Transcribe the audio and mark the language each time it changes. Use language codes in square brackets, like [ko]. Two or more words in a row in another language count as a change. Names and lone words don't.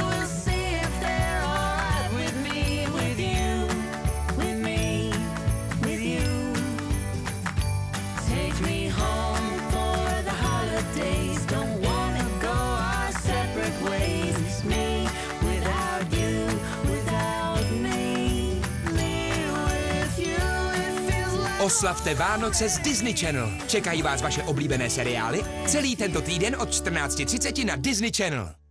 [en] We'll see if they're alright with me, with you, with me, with you. Take me home for the holidays. Don't wanna go our separate ways. It's me. [cs] Oslavte Vánoce z Disney Channel. Čekají vás vaše oblíbené seriály celý tento týden od 14:30 na Disney Channel.